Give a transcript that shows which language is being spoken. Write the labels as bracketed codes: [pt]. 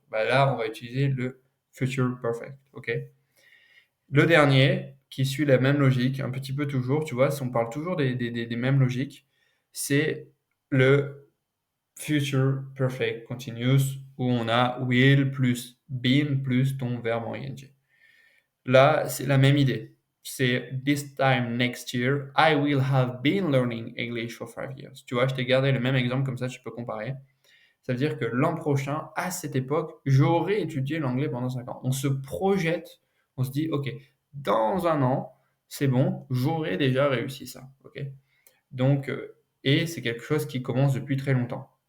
[fr] Bah là, on va utiliser le future perfect. Ok? Le dernier, qui suit la même logique, un petit peu toujours, tu vois, si on parle toujours des mêmes logiques, c'est le future perfect continuous, où on a will plus been plus ton verbe en ing. Là, c'est la même idée. C'est [en] this time next year, I will have been learning English for 5 years. [fr] Tu vois, je t'ai gardé le même exemple, comme ça tu peux comparer. Ça veut dire que l'an prochain, à cette époque, j'aurai étudié l'anglais pendant 5 ans. On se projette, on se dit, OK, dans un an, c'est bon, j'aurai déjà réussi ça. OK? Donc, et c'est quelque chose qui commence depuis très longtemps.